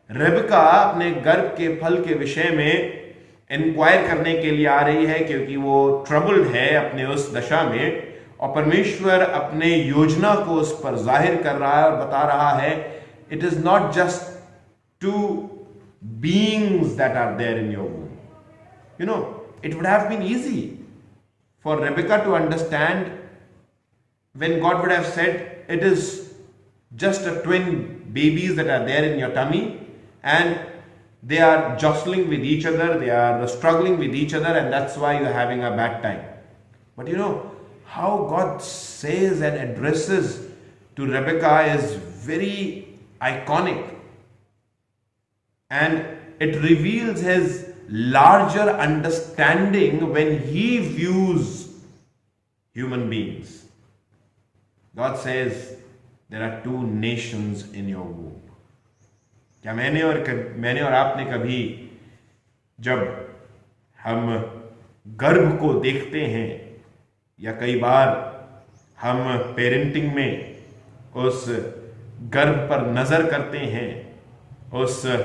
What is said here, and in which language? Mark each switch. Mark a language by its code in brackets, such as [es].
[hi] रेबका अपने गर्भ के फल के विषय में इंक्वायर करने के लिए आ रही है, क्योंकि वो ट्रबल्ड है अपने उस दशा में, और परमेश्वर अपने योजना को उस पर जाहिर कर रहा है और बता रहा है, [en] It is not just to beings that are there in your womb. You know, it would have been easy for Rebecca to understand when God would have said, it is just a twin babies that are there in your tummy and they are jostling with each other, they are struggling with each other, and that's why you're having a bad time. But you know, how God says and addresses to Rebecca is very iconic. And it reveals his larger understanding when he views human beings. God says there are two nations in your womb. [hi] क्या मैंने और आपने कभी जब हम गर्भ को देखते हैं या कई बार हम पेरेंटिंग में उस गर्भ पर नजर करते हैं, उस